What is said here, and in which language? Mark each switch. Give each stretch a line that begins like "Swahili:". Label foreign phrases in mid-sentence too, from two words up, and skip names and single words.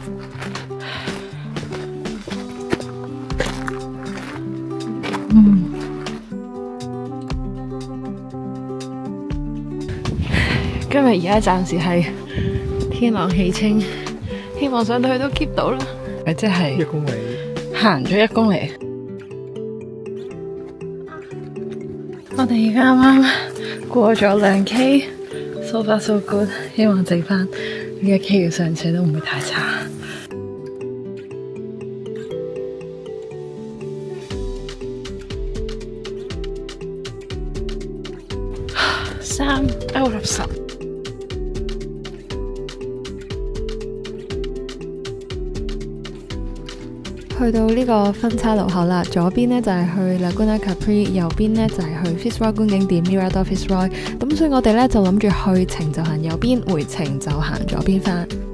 Cantonese: 今日而家暫時係天朗氣清，希望上到去都 keep 到啦。即係 1公里，行咗1公里。我哋而家啱啱過咗 2K，
English: so far so good。
Cantonese: 希望剩翻呢1K嘅上斜都唔會太差。
English: 3 out of 10。
Cantonese: 去到呢個分叉路口啦，左邊呢就係去 Laguna Capri， 右邊呢就係去 Fitzroy 觀景點 Mirador Fitzroy。咁所以我哋呢就諗住去程就行右邊，回程就行左邊返。